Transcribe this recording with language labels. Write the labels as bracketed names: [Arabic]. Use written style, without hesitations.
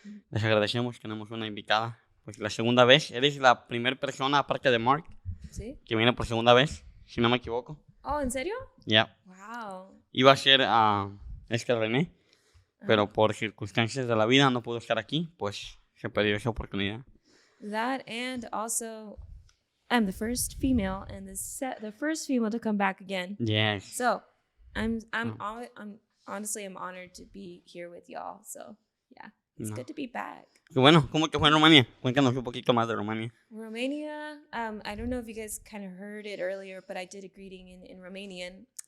[Spanish] Les agradecemos, tenemos una invitada. Pues la segunda vez, eres la primera persona, aparte de Mark, ¿Sí? que viene por segunda vez, si no me equivoco. Oh, ¿en serio? Ya. Wow. Iba a ser René, pero por circunstancias de la vida no pudo estar aquí, pues se perdió esa oportunidad. [English] That and also, I'm the first female and the first female to come back again. Yes. So, I'm honestly I'm honored to be here with y'all. So, yeah, it's good to be back. [Spanish] Y bueno, ¿cómo te fue en Rumania? Cuéntanos un poquito más de Rumania. [English] Romania, I don't know if you guys kind of heard it earlier, but I did a greeting in Romanian.